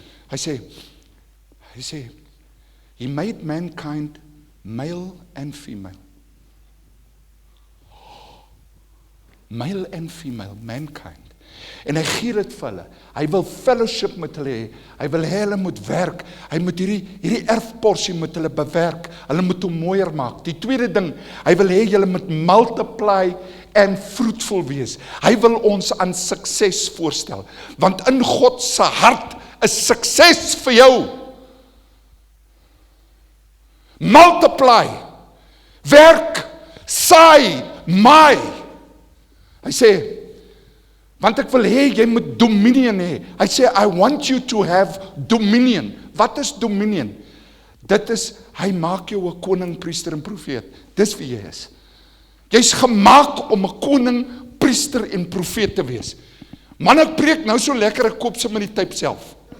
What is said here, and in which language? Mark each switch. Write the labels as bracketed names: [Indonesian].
[Afrikaans] Hy sê, [English] he made mankind male and female. Male and female, mankind. [Afrikaans] En hy gee dit vir hulle. Hy wil fellowship met hulle hê. Hy wil hê hulle moet werk. Hy moet hierdie erfporsie met hulle bewerk. Hulle moet hom mooier maak. Die tweede ding, hy wil hê julle moet multiply en fruitful wees. Hy wil ons aan sukses voorstel. Want in God se hart is sukses vir jou. Multiply. Werk. Saai. Maai. Hy sê, want ek wil hê, jy moet dominion hê. Hy sê, [English] I want you to have dominion. [Afrikaans] Wat is dominion? Dit is, hy maak jou 'n koning, priester en profeet. Dis wie jy is. Jy's gemaak om 'n koning, priester en profeet te wees. Man, ek preek nou so lekker, ek koop sommer die type self.